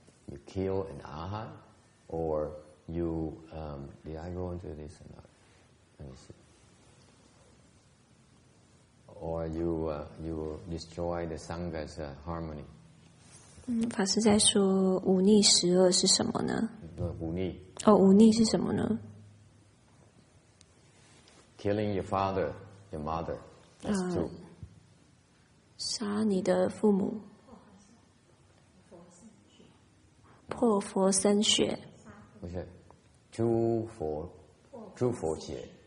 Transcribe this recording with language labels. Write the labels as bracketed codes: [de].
[en] You kill an arhat, or you did I go into this or not? Let me see. Or you destroy the Sangha's harmony. [zh] 法师在说忤逆十恶是什么呢？忤逆。忤逆是什么呢？ [en] Killing your father, your mother. That's true. [zh] 杀你的父母。破佛生血。不是，诸佛血。